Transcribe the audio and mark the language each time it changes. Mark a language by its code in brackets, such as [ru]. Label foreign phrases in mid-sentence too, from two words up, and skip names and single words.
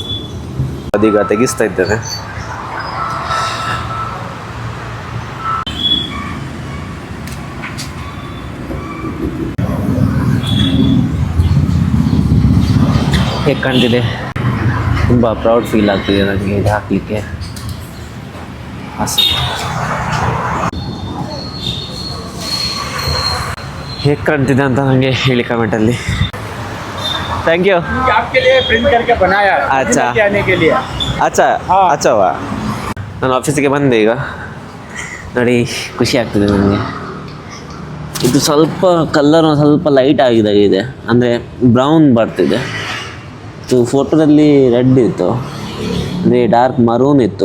[kn] ಅದೀಗ ತೆಗಿಸ್ತಾ ಇದ್ದೇನೆ. ಹೇಗೆ ಕಾಣ್ತಿದೆ? ತುಂಬ [en] proud feel [kn] ಆಗ್ತಿದೆ ನನಗೆ ಇದು ಹಾಕಲಿಕ್ಕೆ. ಹೇಗೆ ಕಾಣ್ತಿದೆ ಅಂತ ನನಗೆ ಹೇಳಿ ಕಮೆಂಟಲ್ಲಿ. [en] thank you. [hi] आपके लिए प्रिंट करके बनाया है, अच्छा। लेके आने के लिए। ಅಚ್ಚವಾ. [kn] ನಾನು ಆಫೀಸಿಗೆ ಬಂದೆ ಈಗ ನೋಡಿ, ಖುಷಿ ಆಗ್ತಿದೆ ನನಗೆ. ಇದು ಸ್ವಲ್ಪ ಕಲರ್ ಸ್ವಲ್ಪ ಲೈಟ್ ಆಗಿದೆ, ಅಂದರೆ ಬ್ರೌನ್ ಬರ್ತಿದೆ. ಇದು ಫೋಟೋದಲ್ಲಿ ರೆಡ್ ಇತ್ತು, ಅಂದರೆ [en] dark maroon [kn] ಇತ್ತು.